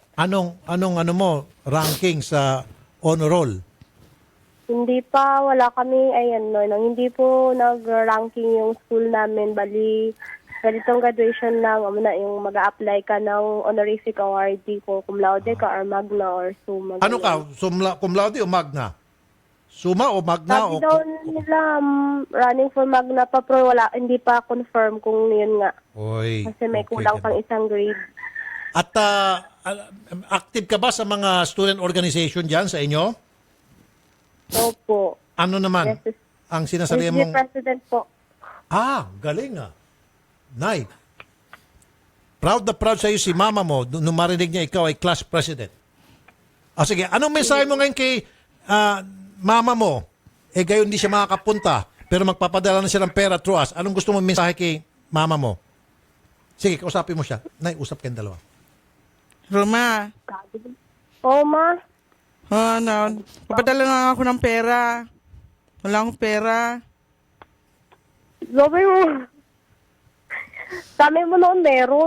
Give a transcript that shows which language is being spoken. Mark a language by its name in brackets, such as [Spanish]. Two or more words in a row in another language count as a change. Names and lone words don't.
[Filipino] Anong mo ranking sa honor roll? Hindi pa, wala kami, ayan, no, nang hindi po nag-ranking yung school namin, bali, ganitong graduation lang, yung mag-a-apply ka ng [English] honorific award, [Filipino] kung cum laude ka or magna or summa. Ano ka? Cum laude o magna? Summa o magna? Sabi daw nila, [English] running for magna [Filipino] pa, pero wala, hindi pa confirm kung yun nga. Oy, Kasi may okay kulang ka pang na. isang grade. At active ka ba sa mga student organization dyan sa inyo? Opo. Ano naman? Yes, Ang sinasabi SG mong... president po. Galing ah. Nay. Proud na proud sa iyo si mama mo nung marinig niya ikaw ay [English] class president. [Filipino] Sige, anong mensahe mo ngayon kay mama mo? Gayon hindi siya makakapunta, pero magpapadala na siya ng pera [English] through us. [Filipino] Anong gusto mo mensahe kay mama mo? Sige, kausapin mo siya. Nay, usap kayong dalawa. Roma. Oo, ma. Papadala na ako ng pera. Wala akong pera. Sabi mo. Sabi mo noon meron.